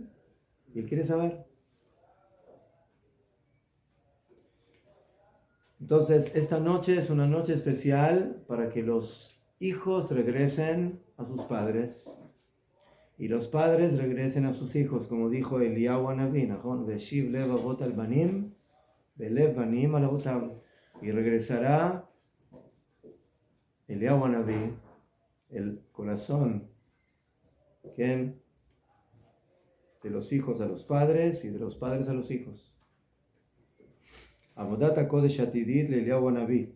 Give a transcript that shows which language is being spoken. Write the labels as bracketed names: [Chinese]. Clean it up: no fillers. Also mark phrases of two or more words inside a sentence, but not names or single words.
[Spanish] Y él quiere saber. Entonces, esta noche es una noche especial para que los hijos regresen a sus padres y los padres regresen a sus hijos, como dijo Eliyahu Hanaví, [Hebrew] והשיב לב אבות על בנים ולב בנים על אבותם. [Spanish] Y regresará Eliyahu Hanaví, el corazón de los hijos a los padres y de los padres a los hijos. [Hebrew] עבודת הקודש עתידית ל אליהו הנביא.